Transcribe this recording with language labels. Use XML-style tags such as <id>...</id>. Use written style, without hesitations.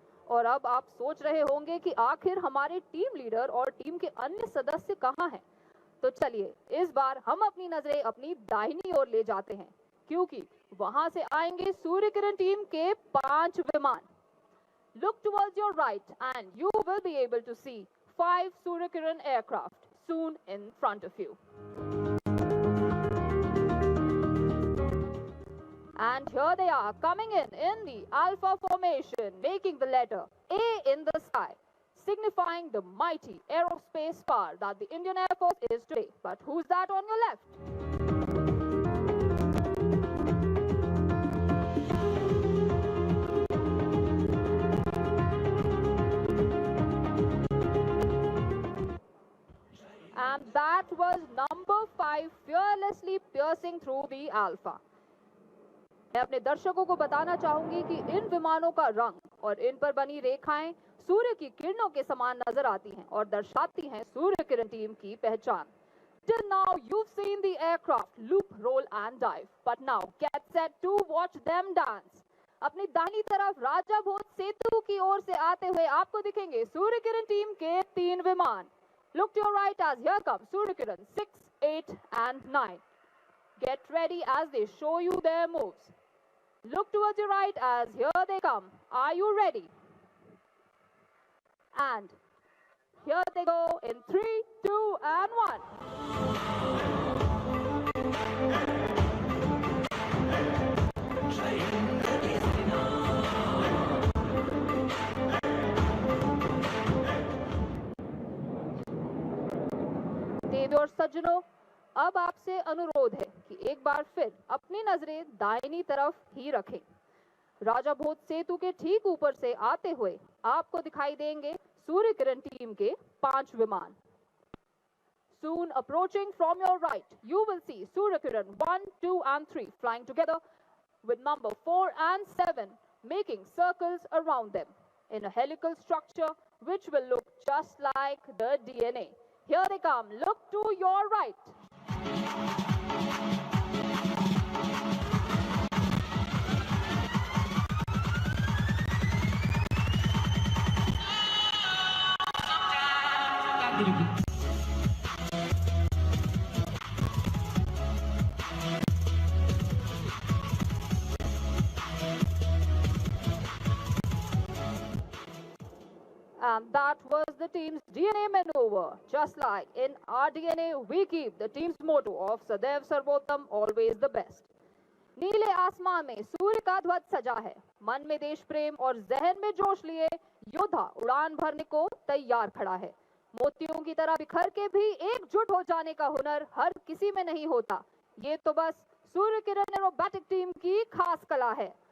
<hi>और अब आप सोच रहे होंगे कि आखिर हमारे टीम लीडर और टीम के अन्य सदस्य कहाँ हैं? तो चलिए इस बार हम अपनी नजरें अपनी दाहिनी ओर ले जाते हैं, क्योंकि वहां से आएंगे सूर्य किरण टीम के 5 विमान।</hi> <en>Look towards your right and you will be able to see 5 Surya Kiran aircraft soon in front of you. And here they are coming in the Alpha formation, making the letter A in the sky, signifying the mighty aerospace power that the Indian Air Force is today. But who's that on your left? And that was number 5 fearlessly piercing through the Alpha.</en> <hi>मैं अपने दर्शकों को बताना चाहूंगी कि इन विमानों का रंग और इन पर बनी रेखाएं सूर्य की किरणों के समान नजर आती हैं और दर्शाती हैं सूर्य किरण टीम की पहचान।</hi> <en>Till now you've seen the aircraft loop, roll and dive, but now get set to watch them dance.</en> <hi>अपनी दाहिनी तरफ राजा भोज सेतु की ओर से आते हुए आपको दिखेंगे सूर्य किरण टीम के 3 विमान।</hi> <en>Look to your right as here comes Surya Kiran 6, 8 and 9. Get ready as they show you their moves. Look towards your right as here they come. Are you ready? And here they go in 3, 2 and 1.</en> <hi>देवी और सज्जनों, अब आपसे अनुरोध है कि एक बार फिर अपनी नजरें दाहिनी तरफ ही रखें। राजा भोज सेतु के ठीक ऊपर से आते हुए आपको दिखाई देंगे सूर्य किरण टीम के 5 विमान।</hi> <en>Soon approaching from your right, you will see Surya Kiran 1, 2 and 3 flying together with number 4 and 7 making circles around them in a helical structure which will look just like the DNA. Here they come. Look to your right. And that was the team's DNA maneuver. Just like in our DNA, we keep the team's motto of Sadaiv Sarvottam, always the best.</en> <hi>नीले आसमान में सूर्य का ध्वज सजा है, मन में देश प्रेम और जहन में जोश लिए योद्धा उड़ान भरने को तैयार खड़ा है। मोतियों की तरह बिखर के भी एकजुट हो जाने का हुनर हर किसी में नहीं होता। ये तो बस सूर्य किरण एरोबैटिक टीम की खास कला है।</hi>